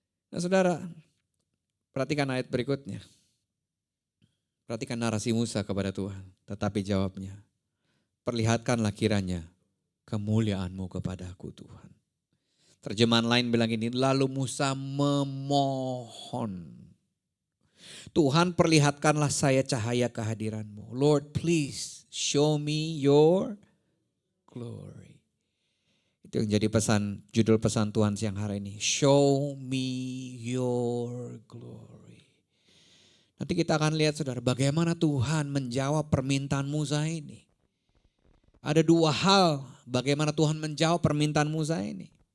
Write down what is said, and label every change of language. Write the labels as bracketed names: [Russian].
[Indonesian] Nah saudara, perhatikan ayat berikutnya. Perhatikan narasi Musa kepada Tuhan, tetapi jawabnya, perlihatkanlah kiranya kemuliaan-Mu kepadaku Tuhan. Terjemahan lain bilang ini, lalu Musa memohon. Tuhan perlihatkanlah saya cahaya kehadiran-Mu. [English] Lord please show me your glory. [Indonesian] Itu yang jadi judul pesan Tuhan siang hari ini. [English] Show me your glory. [Indonesian] Nanti kita akan lihat saudara bagaimana Tuhan menjawab permintaan Musa ini. Ada dua hal bagaimana Tuhan menjawab permintaan Musa ini.